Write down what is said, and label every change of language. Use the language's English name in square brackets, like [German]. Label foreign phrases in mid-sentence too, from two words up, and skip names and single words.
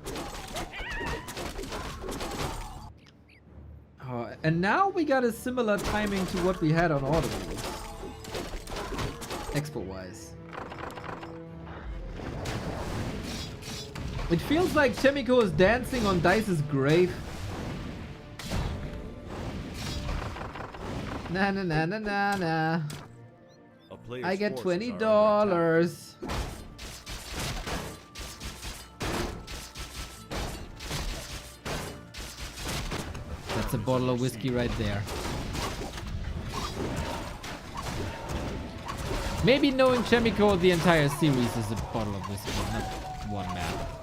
[English] Oh, and now we got a similar timing to what we had on Audible. Expo-wise. It feels like Chaemiko is dancing on DICE's grave. Na na na na na na. I get $20. That's a bottle of whiskey right there. Maybe knowing Chaemiko the entire series is a bottle of whiskey, not one map.